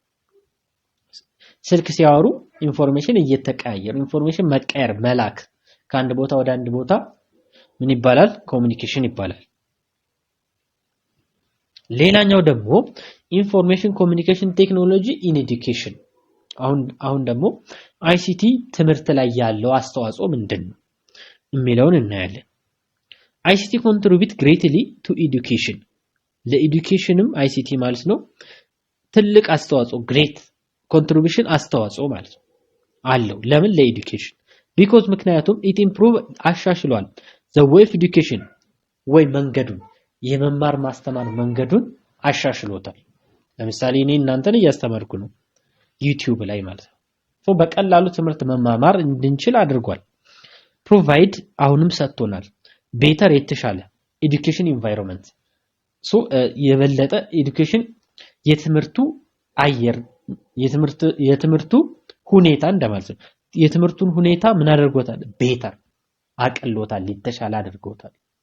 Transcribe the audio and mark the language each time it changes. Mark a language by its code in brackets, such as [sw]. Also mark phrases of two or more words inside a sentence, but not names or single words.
[am] ስልክ ሲያወሩ ኢንፎርሜሽን እየተቀያየሩ ኢንፎርሜሽን መቀየር መላክ ከአንድ ቦታ ወደ አንድ ቦታ ምን ይባላል ኮሙኒኬሽን ይባላል ሌላኛው ደግሞ [en] Information Communication Technology in Education [am] አሁን ደግሞ አይሲቲ ትምህርት ላይ ያለው አስተዋጽኦ ምንድነው የሚለውን እናያለን [en] ICT contribute greatly to education [am] ለኤዱኬሽንም ICT ማለት ነው ትልቅ አስተዋጽኦ [en] great contribution [am] አስተዋጽኦ ማለት ነው አለው ለምን ለኤዱኬሽን because ምክንያቱም [en] it improve [am] አሻሽሏል [en] the way of education [am] ወይ መንገዱን የመማር ማስተማር መንገዱን አሻሽሎታል ለምሳሌ እኔ እናንተን እያስተማርኩ ነው ዩቲዩብ ላይ ማለት ነው ሶ በቀላሉ ትምህርት መማማር እንድንችል አድርጓል provide አሁንም ሰጥቶናል better የተሻለ [en] education environment so [am] የበለጠ education የትምህርቱ አየር የትምህርቱ ሁኔታ እንደማለት ነው የትምህርቱን ሁኔታ ምን አድርጎታል better አቀሎታል የተሻለ አድርጎታል